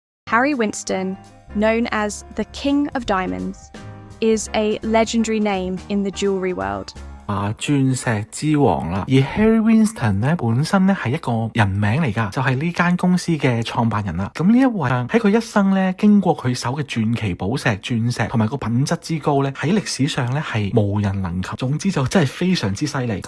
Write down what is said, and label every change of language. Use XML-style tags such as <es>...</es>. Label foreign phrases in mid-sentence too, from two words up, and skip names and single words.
<en>Harry Winston, known as the King of Diamonds, is a legendary name in the jewelry world.</en> <yue>鑽石之王啦，而 Harry Winston 咧本身咧係一個人名嚟㗎，就係呢間公司嘅創辦人啦。咁呢一位喺佢一生咧經過佢手嘅傳奇寶石、鑽石同埋個品質之高咧，喺歷史上咧係無人能及。總之就真係非常之犀利。</yue>